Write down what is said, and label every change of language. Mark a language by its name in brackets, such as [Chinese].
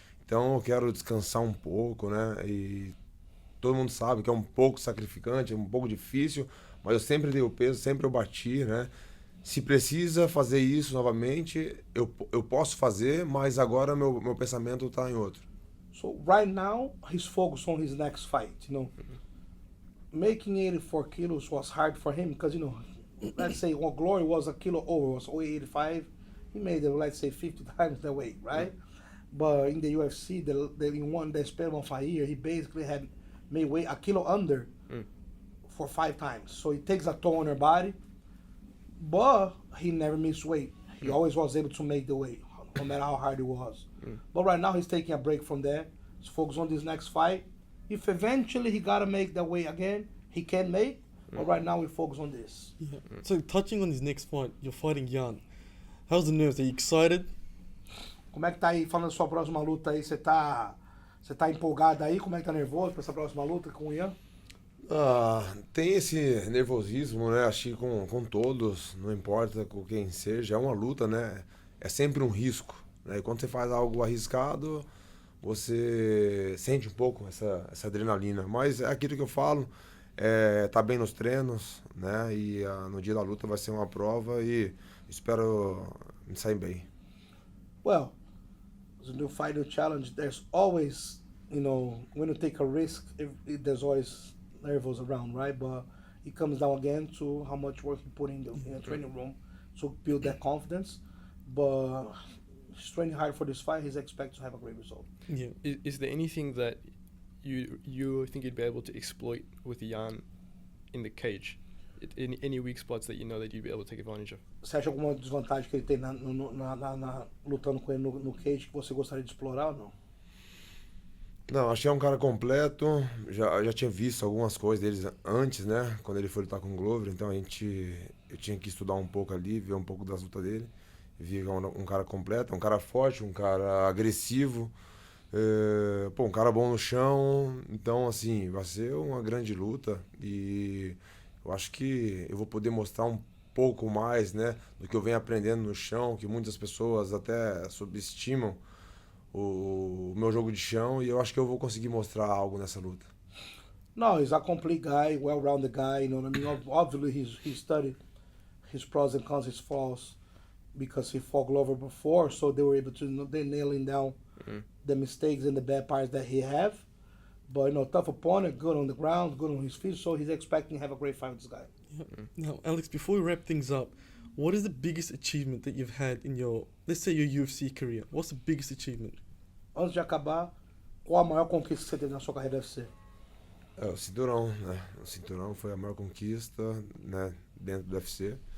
[Portuguese] Então, eu quero descansar um pouco, né? E todo mundo sabe que é um pouco sacrificante, é um pouco difícil, mas eu sempre dei o peso, sempre eu bati, né? Se precisa fazer isso novamente, eu posso fazer, mas agora meu pensamento está em outro. [English] So right now, he's focused on his next fight, you know. Making 84 kilos was hard for him because, you know, let's say Glory was a kilo over, was 85. He made it, let's say, 50 times the weight, right? But in the UFC, in one span of a year, he basically had made weight a kilo under for 5 times. So it takes a toll on your body, but he never missed weight. He always was able to make the weight, no matter how hard it was. But right now he's taking a break from that. He's focused on this next fight. If eventually he gotta make that weight again, he can make. But right now we focus on this. Yeah. So touching on his next fight, you're fighting Jan. How's the nerves? Are you excited? [Portuguese] Como é que tá aí, falando da sua próxima luta aí, você tá empolgado aí? Como é que tá nervoso pra essa próxima luta com o Ian? Tem esse nervosismo, né? Acho que com todos, não importa com quem seja, é uma luta, né? É sempre um risco, né? E quando você faz algo arriscado, você sente um pouco essa adrenalina. Mas é aquilo que eu falo, tá bem nos treinos, né? E no dia da luta vai ser uma prova e espero me sair bem. [English] Well, as a new fight, new challenge, there's always, you know, when you take a risk, there's always nerves around, right? But it comes down again to how much work you put in the training room to build that confidence. But he's training hard for this fight. He's expected to have a great result. Yeah. Is there anything that you think you'd be able to exploit with Jan in the cage? Any weak spots that you know that you'd be able to take advantage of? [Portuguese] Você acha alguma desvantagem que ele tem lutando com ele no cage que você gostaria de explorar ou não? Não, achei um cara completo. Já tinha visto algumas coisas deles antes, né? Quando ele foi lutar com o Glover. Então eu tinha que estudar um pouco ali, ver um pouco das lutas dele. Vi um cara completo, um cara forte, um cara agressivo. Um cara bom no chão. Então, assim, vai ser uma grande luta. E eu acho que eu vou poder mostrar um pouco mais, né? Do que eu venho aprendendo no chão, que muitas pessoas até subestimam o meu jogo de chão, e eu acho que eu vou conseguir mostrar algo nessa luta. [English] No, he's a complete guy, well-rounded guy, you know what I mean? Obviously, he studied his pros and cons, his flaws, because he fought Glover before, so they were able to they nailing down the mistakes and the bad parts that he have. But tough opponent, good on the ground, good on his feet, so he's expecting to have a great fight with this guy. Now, Alex, before we wrap things up, what is the biggest achievement that you've had in your, let's say, your UFC career? What's the biggest achievement? [Portuguese] Antes de acabar, qual a maior conquista que você teve na sua carreira UFC? O cinturão, né? O cinturão foi a maior conquista, né, dentro do UFC.